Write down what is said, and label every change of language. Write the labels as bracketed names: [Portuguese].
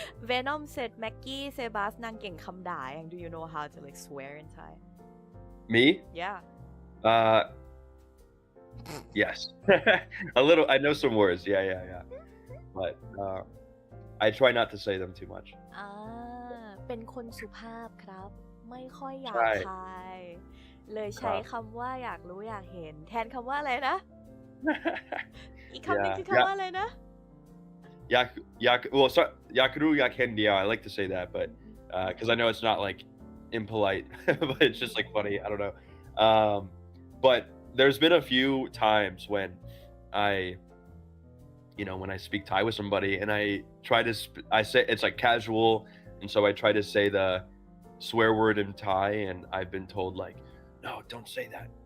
[English] Venom said, Mackie, Sebas [Thai] นางเก่งคำด่า [English] and do you know how to like swear in Thai? Me? Yeah. Yes. A little. I know some words. Yeah. But I try not to say them too much. [Thai] เป็นคนสุภาพครับ ไม่ค่อยหยาบ ใช่ คาย เลยใช้คำว่าอยากรู้อยากเห็น แทนคำว่าอะไรนะ อีกคำหนึ่งคือคำว่าอะไรนะ [English] Well, so, yakuru yakendia. I like to say that, but because I know it's not like impolite, but it's just like funny. I don't know. But there's been a few times when when I speak Thai with somebody and I try to, I say it's like casual, and so I try to say the swear word in Thai, and I've been told like, no, don't say that.